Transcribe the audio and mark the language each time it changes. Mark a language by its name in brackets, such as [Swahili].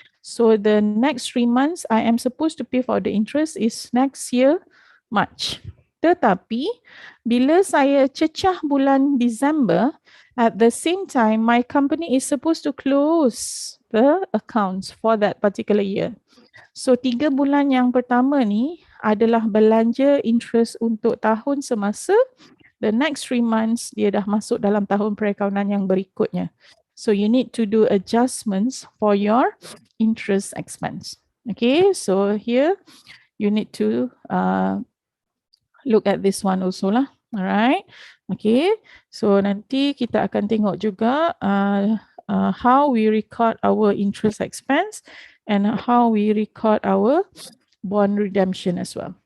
[English] So the next 3 months I am supposed to pay for the interest is next year March. [Malay] Tetapi bila saya cecah bulan December, [English] at the same time my company is supposed to close the accounts for that particular year. [Malay] So 3 bulan yang pertama ni adalah belanja interest untuk tahun semasa. [English] The next 3 months [Malay] dia dah masuk dalam tahun perakaunan yang berikutnya. [English] So you need to do adjustments for your interest expense. Okay, so here you need to look at this one also lah. Alright. Okay, so [Malay] nanti kita akan tengok juga [English] how we record our interest expense and how we record our bond redemption as well.